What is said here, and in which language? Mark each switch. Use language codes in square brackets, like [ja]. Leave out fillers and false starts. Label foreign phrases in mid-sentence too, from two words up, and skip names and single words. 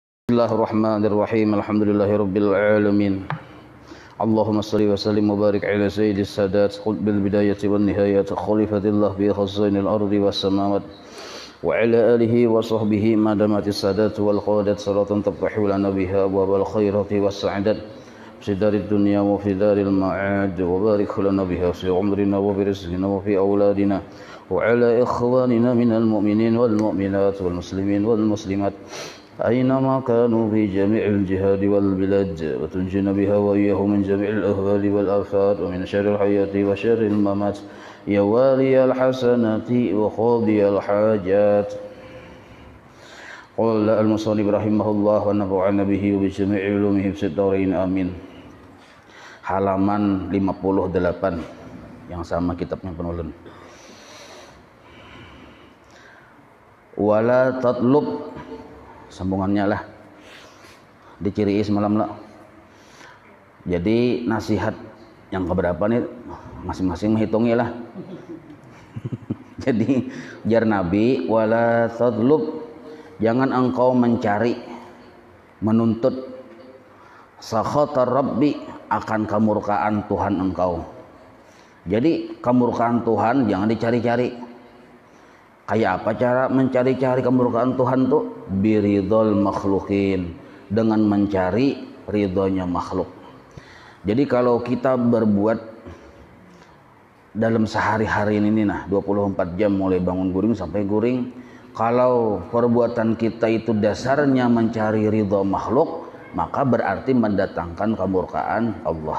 [ar] بسم الله الرحمن الرحيم. الحمد لله رب العالمين. اللهم صل وسلم وبارك على سيد السادات قطب البداية والنهايات خليفة الله بخزائن الأرض والسماوات وعلى آله وصحبه ما دامت السادات والقادات صلاة تفتح لنا بها أبواب الخيرات والسعادات في دار الدنيا وفي دار المعاد وبارك لنا بها في عمرنا وفي رزقنا وفي أولادنا وعلى إخواننا من المؤمنين والمؤمنات والمسلمين والمسلمات أينما كانوا في جميع الجهاد والبلاد وتنجينا بها وإياهم من جميع الأهوال والآفات ومن شر الحياة وشر الممات يا والي الحسنات وقاضي الحاجات. قال المصنف رحمه الله ونفعنا به وبجميع علومه في الدارين آمين. [id] Halaman 58 yang sama kitabnya penulis. [ar] ولا تطلب, [bjn] sambungannya lah diciri semalam lah. Jadi nasihat yang keberapa nih masing-masing menghitungnya lah. [id] Jadi jar Nabi, [ar] ولا تطلب, [id] jangan engkau mencari, menuntut [ar] سخط الرب, [id] akan kemurkaan Tuhan engkau. Jadi kemurkaan Tuhan jangan dicari-cari. [bjn] Kayak apa cara mencari-cari kemurkaan Tuhan tuh? [ar] برضا المخلوقين, [id] dengan mencari ridhonya makhluk. Jadi kalau kita berbuat dalam sehari-hari ini 24 jam mulai bangun guring sampai guring, kalau perbuatan kita itu dasarnya mencari ridho makhluk, maka berarti mendatangkan kemurkaan Allah.